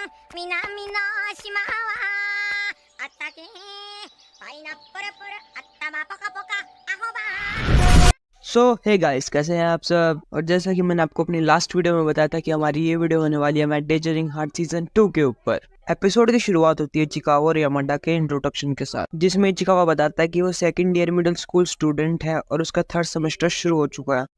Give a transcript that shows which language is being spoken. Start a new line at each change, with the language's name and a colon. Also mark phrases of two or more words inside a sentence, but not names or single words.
Japanese: 南の島はあったけパイナップルプル頭ポカポカアホバ
English: so hey guys,
Hindi: कैसे हैं आप सब। और जैसा कि मैंने आपको अपनी
English: last video
Hindi: में बताया था कि हमारी ये वीडियो होने वाली है मैट डेंजरिंग हार्ट सीजन 2 के ऊपर। एपिसोड की शुरुआत होती है चिकागो और यामाडा के इंट्रोडक्शन के साथ, जिसमें चिकागो बताता है कि वो
English: second year middle school student
Hindi: है और उसका
English: third semester
Hindi: शुरू हो चुका है।